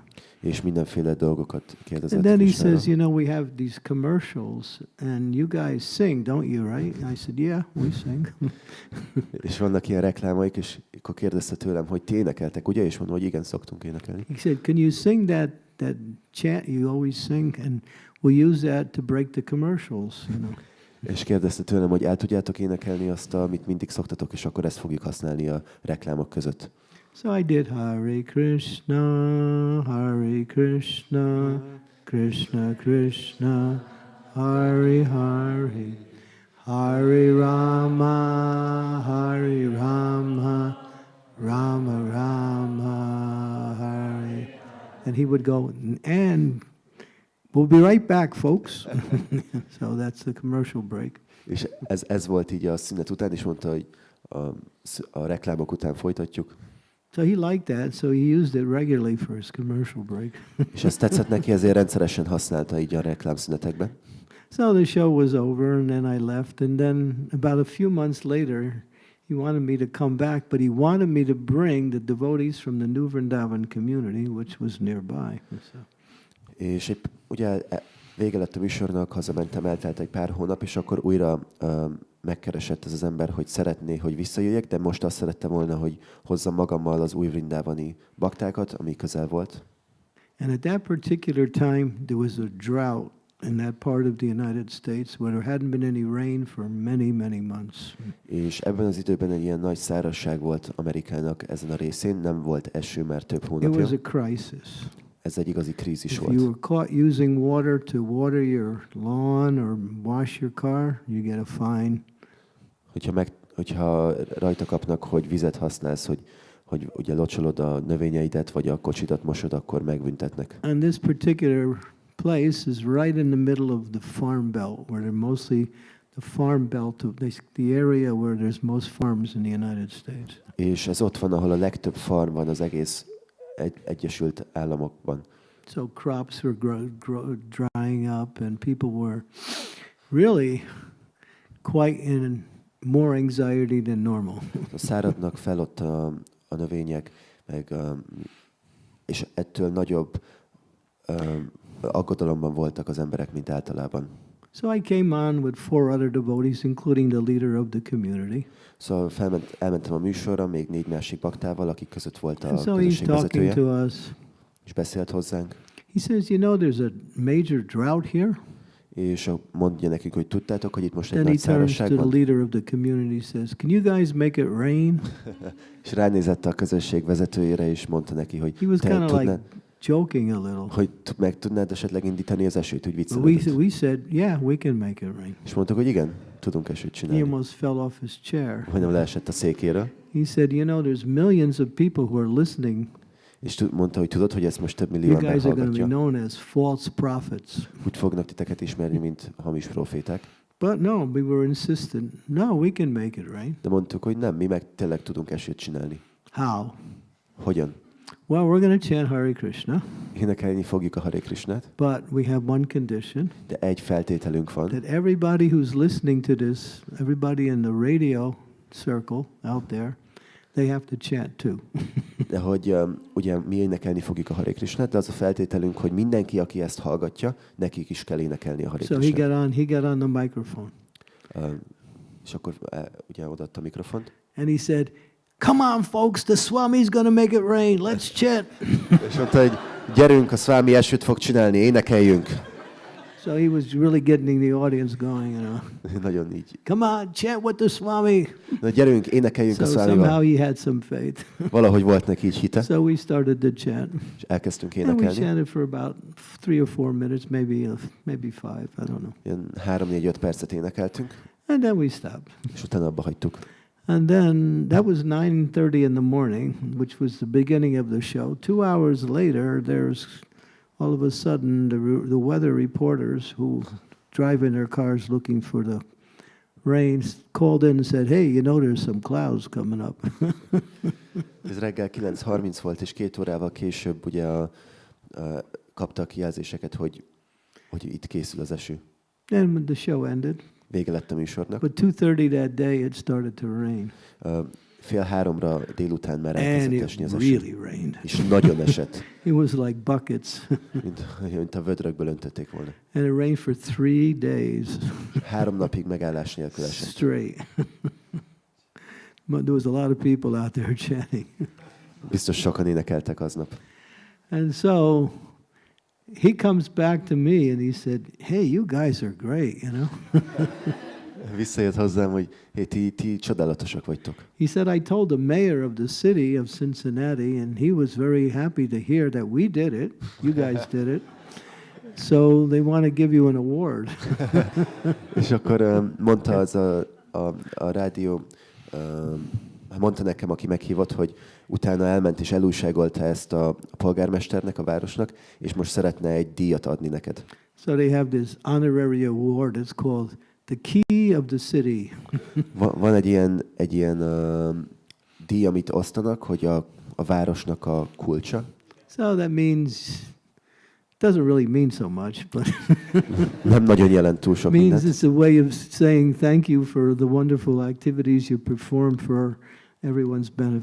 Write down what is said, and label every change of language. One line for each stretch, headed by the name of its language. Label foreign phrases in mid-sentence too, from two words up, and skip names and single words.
Hungarian: És mindenféle dolgokat kérdezett.
English: And then he
Hungarian: Krishnára.
English: says, you know, we have these commercials, and you guys sing, don't you, right? I said, yeah, we sing.
Hungarian: És vannak ilyen reklámaik, és akkor kérdezte tőlem, hogy ti énekeltek, ugye? És mondom, hogy igen, szoktunk énekelni.
English: He said, can you sing that chant you always sing, and we'll use that to break the commercials, you know.
Hungarian: És kérdezte tőlem, hogy el tudjátok énekelni azt, amit mindig szoktatok, és akkor ezt fogjuk használni a reklámok között.
English: So I did Hare Krishna, Krishna Krishna, Hare Hare, Hare Rama, Rama Rama, Hare. And he would go, and we'll be right back, folks. So that's the commercial break.
Hungarian: És ez volt így a szünet után, és mondta, hogy a reklámok után folytatjuk.
English: So he liked that, so he used it regularly for his commercial break.
Hungarian: És ez tetszett neki, ezért rendszeresen használta így a reklámszünetekben.
English: So the show was over, and then I left, and then about a few months later, he wanted me to come back, but he wanted me to bring the devotees from the New Vrindavan community, which was nearby. So.
Hungarian: És ugye Vége lett a műsornak, hazamentem, eltelt egy pár hónap, és akkor újra megkeresett ez az ember, hogy szeretné, hogy visszajöjjek, de most azt szerette volna, hogy hozzam magammal az új vrindávani baktákat, ami közel volt.
English: And at that particular time, there was a drought in that part of the United States where there hadn't been any rain for many, many months.
Hungarian: És ebben az időben egy ilyen nagy szárazság volt Amerikának ezen a részén, nem volt eső már több
English: It
Hungarian: hónapja.
English: was a crisis.
Hungarian: Ez egy igazi krízis
English: If
Hungarian: volt.
English: you were caught using water to water your lawn or wash your car, you get a fine.
Hungarian: Hogyha rajta kapnak, hogy vizet használsz, hogy ugye locsolod a növényeidet, vagy a kocsidat mosod, akkor megbüntetnek.
English: And this particular place is right in the middle of the farm belt, where they're mostly the farm belt, the area where there's most farms in the United States.
Hungarian: És ez ott van, ahol a legtöbb farm van az egész Egyesült Államokban.
English: So crops were drying up, and people were really quite in more anxiety than normal.
Hungarian: Száradnak fel ott a növények, és ettől nagyobb aggodalomban voltak az emberek, mint általában.
English: So I came on with 4 other devotees, including the leader of the community.
Hungarian: Szóval elmentem a műsorra, még 4 másik baktával, akik között volt a
English: And so he's
Hungarian: közösség
English: talking
Hungarian: vezetője,
English: to us.
Hungarian: és beszélt hozzánk.
English: He says, you know, there's a major drought here.
Hungarian: És mondja nekünk, hogy tudtátok, hogy itt most egy
English: Then he
Hungarian: nagy
English: turns to
Hungarian: szárazság
English: the
Hungarian: van.
English: leader of the community, says, can you guys make it rain?
Hungarian: És ránézett a közösség vezetőjére, és mondta neki, hogy
English: He was
Hungarian: te
English: kind of like
Hungarian: tudnád,
English: joking a little.
Hungarian: hogy meg tudnád esetleg indítani az esőt, úgy
English: But
Hungarian: viccelődött.
English: we said, yeah, we can make it rain.
Hungarian: És mondtuk, hogy igen, tudunk esőt
English: He
Hungarian: csinálni.
English: almost fell off his chair.
Hungarian: Majdnem leesett a székéről.
English: He said, you know, there's millions of people who are listening.
Hungarian: És mondta, hogy tudod, hogy ezt most több millió
English: You
Hungarian: ember
English: guys are going to be
Hungarian: hallgatja.
English: known as false prophets.
Hungarian: Úgy fognak titeket ismerni, mint hamis proféták.
English: But no, we were insistent. No, we can make it rain.
Hungarian: De mondtuk, hogy nem, mi meg tényleg tudunk esőt csinálni.
English: How?
Hungarian: Hogyan?
English: Well, we're going to chant Hare Krishna,
Hungarian: Énekelni fogjuk a Hare Krishnát,
English: but we have one condition,
Hungarian: de egy feltételünk van,
English: that everybody who's listening to this, everybody in the radio circle out there, they have to chant too.
Hungarian: de hogy ugye mi énekelni fogjuk a Hare Krishnát, de az a feltételünk, hogy mindenki, aki ezt hallgatja, nekik is kell énekelni a Hare
English: So
Hungarian: Krishnát.
English: he got on the microphone,
Hungarian: És akkor ugye odaadta a mikrofont.
English: and he said, come on, folks, the Swami's going to make it rain. Let's chant.
Hungarian: És mondta, hogy gyerünk, a Swami esőt fog csinálni, énekeljünk.
English: So he was really getting the audience going, you know.
Hungarian: Nagyon így.
English: Come on, chant with the Swami.
Hungarian: Na gyerünk, énekeljünk
English: So
Hungarian: a
English: somehow
Hungarian: Swamival.
English: he had some faith.
Hungarian: Valahogy volt neki így hite,
English: So we started to chant.
Hungarian: és elkezdtünk
English: And we
Hungarian: énekelni.
English: chanted for about 3 or 4 minutes, maybe 5, I don't know.
Hungarian: Ilyen 3-4-5 percet énekeltünk,
English: And then we stopped.
Hungarian: és utána abba hagytuk.
English: And then that was 9:30 in the morning, which was the beginning of the show. 2 hours later, there's all of a sudden the weather reporters who drive in their cars looking for the rain called in and said, hey, you know, there's some clouds coming up.
Hungarian: Ez reggel 9:30 volt, és 2 órával később ugye kaptak jelzéseket, hogy itt készül az eső.
English: And when the show ended,
Hungarian: Vége lett a műsornak.
English: but 2:30 that day it started to rain.
Hungarian: 2:30 délután már
English: And
Hungarian: elkezdett esni
English: it
Hungarian: az eső.
English: really rained.
Hungarian: És nagyon esett,
English: It was like buckets.
Hungarian: mint a vödrökből öntötték volna.
English: And it rained for 3 days
Hungarian: 3 napig megállás nélkül esett.
English: straight. But there was a lot of people out there chanting.
Hungarian: Biztos sokan énekeltek aznap.
English: And so he comes back to me and he said, hey, you guys are great, you know.
Hungarian: Visszajött hozzám, hogy hé, ti csodálatosak vagytok.
English: He said, I told the mayor of the city of Cincinnati, and he was very happy to hear that we did it. You guys did it. So they want to give you an award.
Hungarian: És akkor mondta az a rádió, mondta nekem, aki meghívott, hogy utána elment és elújságolta ezt a polgármesternek, a városnak, és most szeretne egy díjat adni neked.
English: So they have this honorary award. It's called the Key of the City.
Hungarian: Van egy ilyen díj, amit osztanak, hogy a városnak a kulcsa.
English: So that means, doesn't really mean so much, but
Hungarian: Nem nagyon jelent túl sok
English: means
Hungarian: mindent.
English: it's a way of saying thank you for the wonderful activities you performed for everyone's benefit.